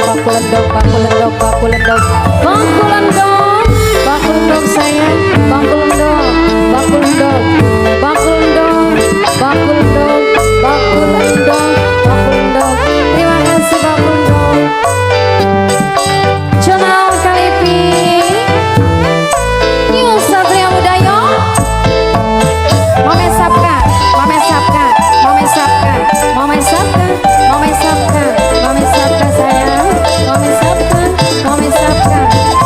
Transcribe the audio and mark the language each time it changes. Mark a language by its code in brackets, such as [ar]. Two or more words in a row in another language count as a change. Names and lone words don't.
[jv] Bakul endok, bakul endok, bakul endok, bakul endok, bakul endok sayang, bakul endok, bakul endok, bakul endok, bakul endok, bakul endok, bakul endok. [id] Terima kasih [jv] bakul endok. Jonal Kalifi, New Satria Budaya, Mame Sapka, Mame Sapka, Mame Sapka, Mame Sapka, Mame Sapka, Mame Sapka sayang, Mame Sapka, Mame Sapka.